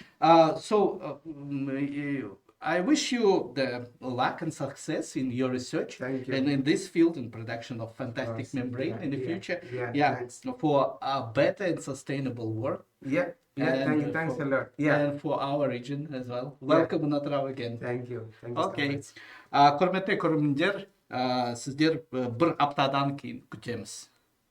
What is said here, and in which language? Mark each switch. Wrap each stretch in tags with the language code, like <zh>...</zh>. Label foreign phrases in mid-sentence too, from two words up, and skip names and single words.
<en>I wish you the luck and success in your research and in this field in production of fantastic membrane in the future. For a better and sustainable work. Thanks a lot. And for our region as well. Welcome in Atrao again. Thank you. Okay.</en> <kk>Құрметті көрермендер, сіздер бір аптадан кейін күтеміз.</kk>